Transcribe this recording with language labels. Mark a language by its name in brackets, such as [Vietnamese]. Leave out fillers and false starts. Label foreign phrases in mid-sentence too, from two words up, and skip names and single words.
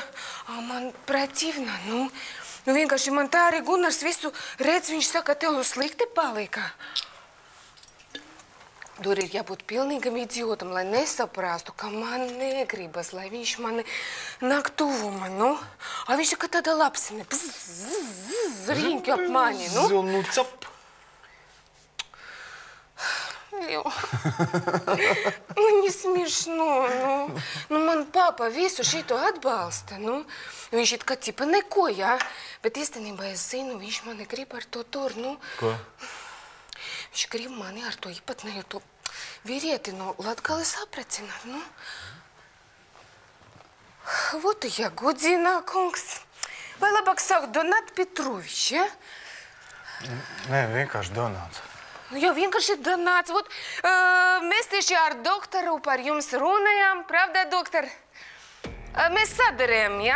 [Latvian] Man protivna, vienkārši man tā arī Gunārs visu redz, viņš saka, tev slikti palika. Tur ir jābūt pilnīgam idiotam, lai nesaprastu, ka man negribas, lai viņš mani nāk tuvuma, Viņš ir kā tāda lapsine, riņķi ap mani, Cap. [Russian] Не смешно, [Latvian] man papa visu šito atbalsta, Viņš it kā tipa neko, jā, bet īstenībā es zinu, viņš mani grib ar to tur, Ko? Viņš grib mani ar to īpatnēju to vīrieti no Latgales aprecināt, [Russian] Вот и я, [Latvian] Godina kungs. Vai labāk saukt Donāt Petrovičs, ja? Nē, vienkārši Donāts. Jo vienkārši Donāts. Mēs tieši ar doktoru par jums runājām, pravda, doktor? Mēs sadarījām, ja?